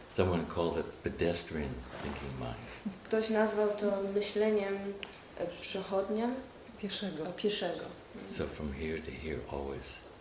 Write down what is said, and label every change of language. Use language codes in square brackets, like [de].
[en] Someone called it pedestrian thinking mind. [pl] Ktoś nazwał to myśleniem przechodnia, pieszego. [en] So from here to here always.